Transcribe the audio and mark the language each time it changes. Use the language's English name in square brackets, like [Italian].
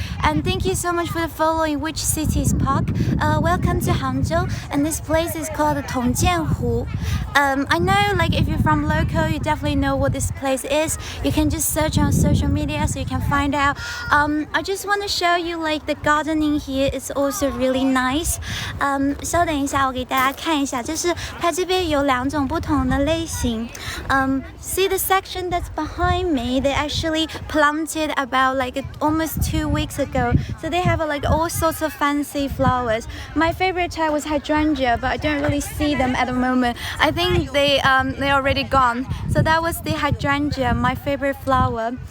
[English] And thank you so much for the following. Which city's park? Welcome to Hangzhou, and this place is called Tongjianhu. I know, like if you're from local, you definitely know what this place is. You can just search on social media so you can find out. I just want to show you like the gardening here is also really nice. [Chinese] 稍等一下，我给大家看一下，就是它这边有2种不同的类型。 [English] See the section that's behind me? They actually planted about like almost 2 weeks ago. So they have like all sorts of fancy flowers. My favorite type was hydrangea, but I don't really see them at the moment. I think they're already gone. So that was the hydrangea, my favorite flower.